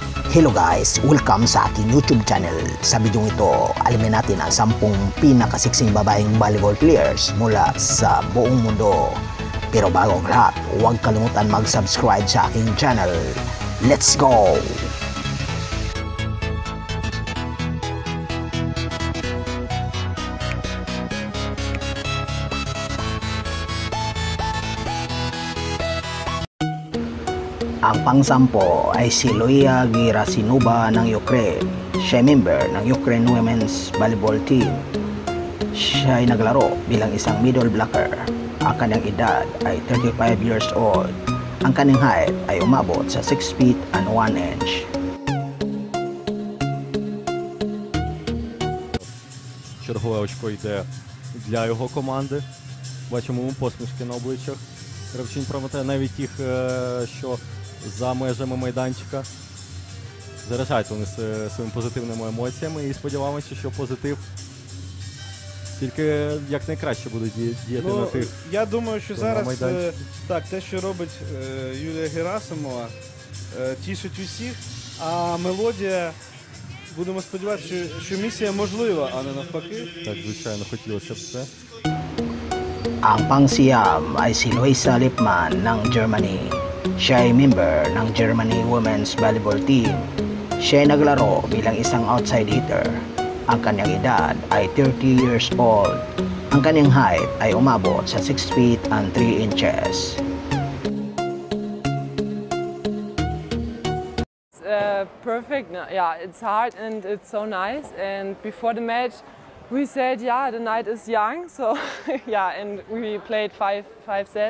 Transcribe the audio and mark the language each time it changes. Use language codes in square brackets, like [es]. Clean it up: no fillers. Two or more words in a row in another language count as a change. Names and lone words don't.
[en] Hello guys! [tl] Welcome sa aking YouTube channel. Sa video ito, alamin natin ang 10 pinakasiksing babaeng [en] volleyball players [tl] mula sa buong mundo. Pero bago ang lahat, huwag kalimutan mag-subscribe sa aking channel. [en] Let's go! [tl] Ang pang-10 ay si Loia Gerasimova ng Ukraine. Siya ay member ng Ukraine Women's Volleyball Team. Siya ay naglaro bilang isang middle blocker. Ang kanyang edad ay 35 [en] years old. [tl] Ang kanyang height ay umabot sa 6 [en] feet and 1 inch. [uk] Чергове очко йде для його команди. Бачимо посмішки на обличчях. Гравчинь Прометея, навіть тих, що за межами майданчика. Заражають вони своїми позитивними емоціями і сподіваємося, що позитив тільки якнайкраще буде діяти на тих. Я думаю, що зараз так, те, що робить Юлія Герасимова, тішить усіх, а мелодія, будемо сподіватися, що місія можлива, а не навпаки. Так, звичайно, хотілося б це. [tl] Ang pang-siyam ay si Luisa Lippmann ng Germany. Siya ay member ng Germany Women's Volleyball Team. Siya ay naglaro bilang isang [en] outside hitter. [tl] Ang kanyang edad ay 30 [en] years old. [tl] Ang kanyang height ay umabot sa 6 [en] feet and 3 inches. Perfect. Yeah, it's hard and it's so nice. And before the match, we said, yeah, the night is young, so yeah, and we played five sets.